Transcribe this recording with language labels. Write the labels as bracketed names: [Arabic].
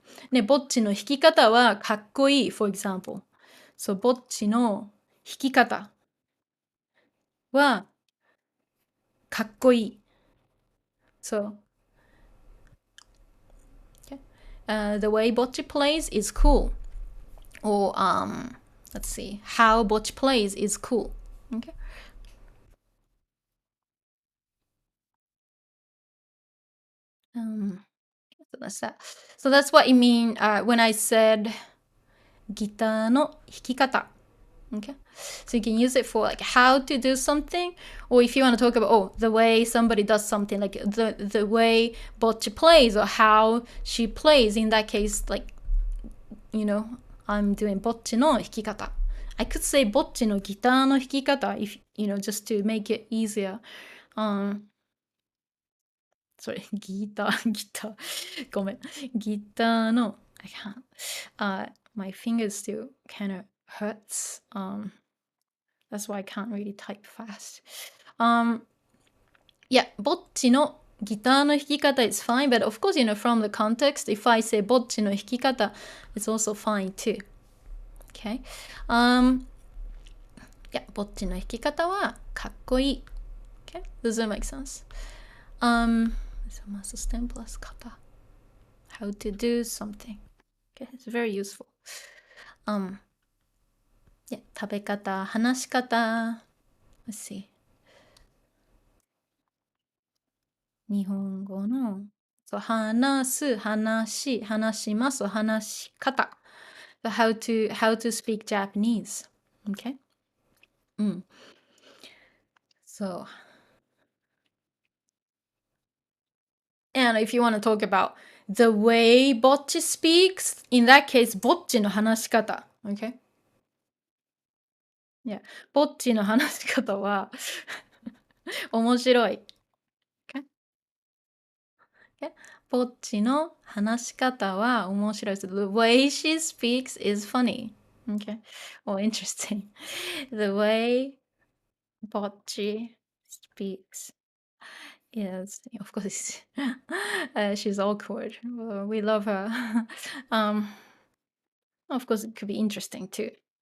[Japanese] ね、Bocchiの弾き方はかっこいい, [English] for example. [Japanese] So Bocchiの弾き方はかっこいい. [English] So, okay. The way Bocchi plays is cool. Or, let's see, how Bocchi plays is cool. Okay. So that's that. So that's what I mean when I said ギターの弾き方. Okay, so you can use it for like how to do something, or if you want to talk about the way somebody does something, like the way Bocchi plays or how she plays. In that case, like, you know, I'm doing Bocchi no 弾き方. I could say Bocchi no ギターの弾き方 if, you know, just to make it easier. Sorry, [Japanese] ギターごめん。 [English] ギターの I can't. My fingers still kind of hurts. That's why I can't really type fast. Yeah, Bocchi no ギターの弾き方 is fine, but of course, you know, from the context, if I say Bocchi no 弾き方, it's also fine too. Okay. Yeah, [Japanese] Bocchi no 弾き方はかっこいい. [English] Okay, does that make sense? So must stem plus kata. How to do something. Okay, it's very useful. [Japanese] Yeah, 食べ方、話し方. [English] Let's see. [Japanese] 日本語の、そう、話す、話します、話し方。 [English] So how to speak Japanese. Okay? So, and if you want to talk about the way Bocchi speaks, in that case, Bocchi の話し方. Okay? Yeah. [Japanese] Bocchi の話し方は面白い。 [English] Okay? Okay? [Japanese] Bocchi の話し方は面白い。 [English] So the way she speaks is funny. Okay? Or interesting. The way Bocchi speaks Yes, of course. She's awkward. Well, we love her. um, of course, it could be interesting too.